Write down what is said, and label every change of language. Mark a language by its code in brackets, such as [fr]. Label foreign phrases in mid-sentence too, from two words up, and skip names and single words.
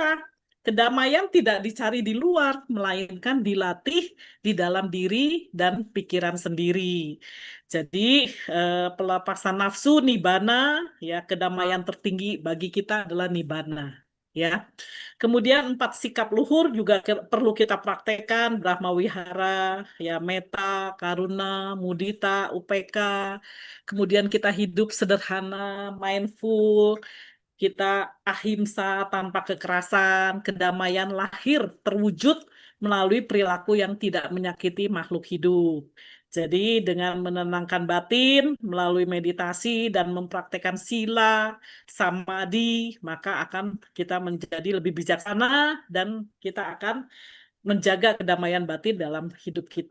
[id] Kedamaian tidak dicari di luar, melainkan dilatih di dalam diri dan pikiran sendiri. Jadi pelepasan nafsu nibbana, ya kedamaian tertinggi bagi kita adalah nibbana. Ya, kemudian 4 sikap luhur juga perlu kita praktekkan, Brahma Wihara, ya [pi] metta, karuna, mudita, UPK. [id] Kemudian kita hidup sederhana, mindful, kita ahimsa tanpa kekerasan, kedamaian lahir terwujud melalui perilaku yang tidak menyakiti makhluk hidup. Jadi dengan menenangkan batin melalui meditasi dan mempraktekkan [pi] sila, samadhi, [id] maka akan kita menjadi lebih bijaksana dan kita akan menjaga kedamaian batin dalam hidup kita.